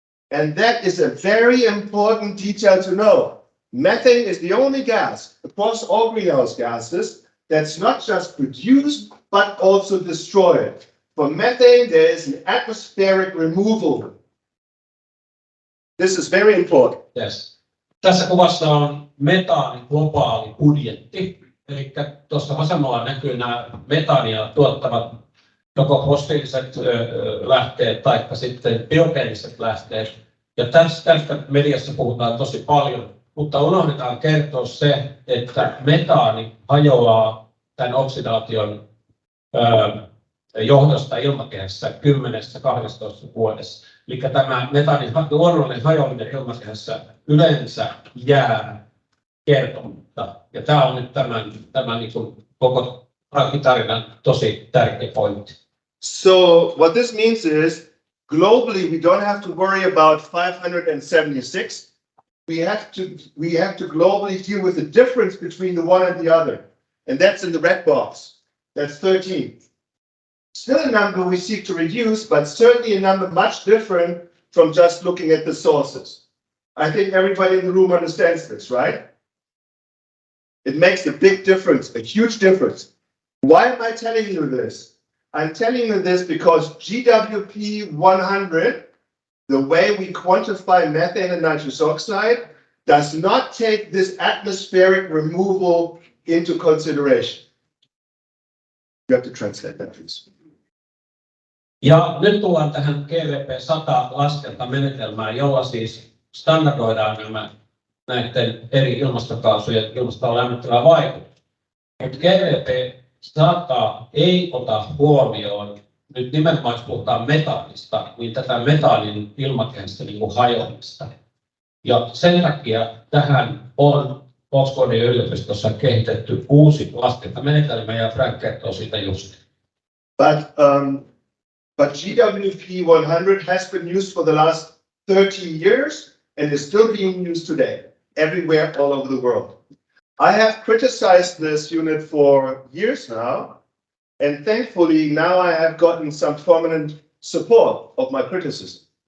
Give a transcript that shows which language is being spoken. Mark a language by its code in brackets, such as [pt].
[en] And that is a very important detail to know. Methane is the only gas across all greenhouse gases that's not just produced, but also destroyed. For methane, there is an atmospheric removal. This is very important. Yes. [fi] Tässä kuvassa on metaanin globaali budjetti. Eli tuossa vasemmalla näkyy nämä metaania tuottavat joko fossiiliset lähteet tai sitten biogeeniset lähteet. Ja tästä mediassa puhutaan tosi paljon, mutta unohdetaan kertoa se, että metaani hajoaa tämän oksidaation johdosta ilmakehässä 10-12 vuodessa. Eli tämä metaanin luonnollinen hajoaminen ilmakehässä yleensä jää kertomatta. Ja tämä on nyt tämän niin kuin koko tarinan tosi tärkeä pointti. [en] So what this means is, globally, we don't have to worry about 576. We have to globally deal with the difference between the one and the other. And that's in the red box. That's 13. Still a number we seek to reduce, but certainly a number much different from just looking at the sources. I think everybody in the room understands this, right? It makes a big difference, a huge difference. Why am I telling you this? I'm telling you this because GWP 100, the way we quantify methane and nitrous oxide, does not take this atmospheric removal into consideration. You have to translate that, please. [fi] Ja nyt tullaan tähän GVP-100-laskentamenetelmään, jolla siis standardoidaan näiden eri ilmastokaasujen ilmastoon lämmittävää vaikutusta. Mutta GVP-100 ei ota huomioon, nyt nimenomaan jos puhutaan metaanista, niin tätä metaanin ilmakehästä hajoamista. Ja sen takia tähän on Oxfordin yliopistossa kehitetty uusi laskentamenetelmä, ja Frank kertoo siitä just. [en] But GWP 100 has been used for the last 30 years and is still being used today, everywhere all over the world. I have criticized this unit for years now, and thankfully now I have gotten some prominent support of my criticism.